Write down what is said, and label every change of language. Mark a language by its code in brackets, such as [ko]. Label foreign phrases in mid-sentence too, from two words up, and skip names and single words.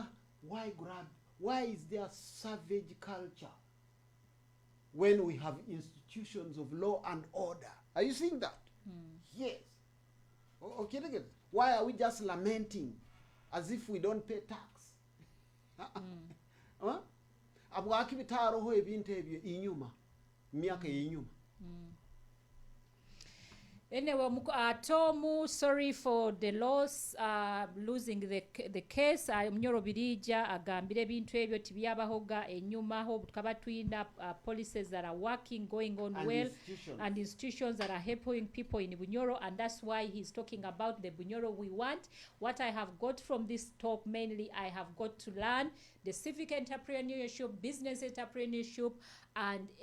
[en] Why grab? Why is there savage culture when we have institutions of law and order? Are you seeing that? Yes. Okay, again. Why are we just lamenting as if we don't pay tax? [nyo] Abwaki bitaroho ebintu ebyo inyuma myaka inyuma. [en] Anyway, Tomu, sorry for the loss, losing the case. [nyo] Munyoro birija agambire bintu ebyo tibyabahoga enyuma ho tukaba twina [en] policies that are working, going on well, and institutions that are helping people in Bunyoro, and that's why he's talking about the Bunyoro we want. What I have got from this talk mainly, I have got to learn the civic entrepreneurship, business entrepreneurship, and